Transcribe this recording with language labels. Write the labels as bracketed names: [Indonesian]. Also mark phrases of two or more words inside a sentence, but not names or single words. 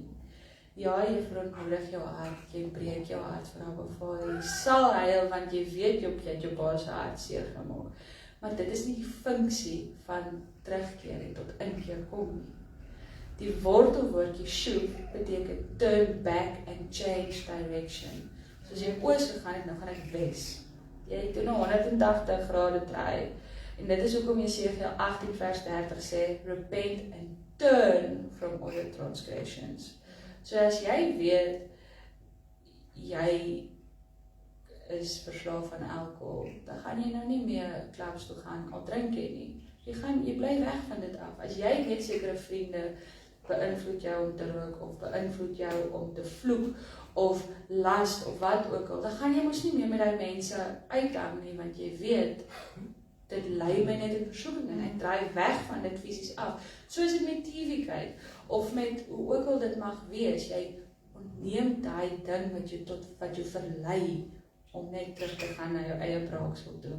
[Afrikaans] Ja, jy verontmoedig jou hart, jy breek jou hart vir Abba Vader, jy sal huil want jy weet jy het jou pa se hart seer gemaak. Maar dit is nie die funksie van terugkeer en tot inkeer kom nie. Die wortelwoord Yeshuv beteken [English] turn back and change direction. [Afrikaans] So as jy oos gegaan het, nou gaan ek wes. Jy doen 'n 180 grade draai. En dit is hoekom Jesaja 18 vers 30 sê, [English] repent and turn from all your transgressions. [Afrikaans] So as jy weet, jy is verslaaf aan alkohol, dan gaan jy nou nie meer clubs toe gaan, al drink jy nie. Jy bly weg van dit af. As jy weet sekere vriende beïnvloed jou om te rook, of beïnvloed jou om te vloek, of last, of wat ook al, dan gaan jy mos nie meer met die mense uithang nie, want jy weet, dit lei my net in versoeking en ek draai weg van dit fisies af. Soos dit met TV kyk, of met hoe ook al dit mag wees, jy ontneem daai ding wat jou verlei, om net terug te gaan na jou eie braaksel toe.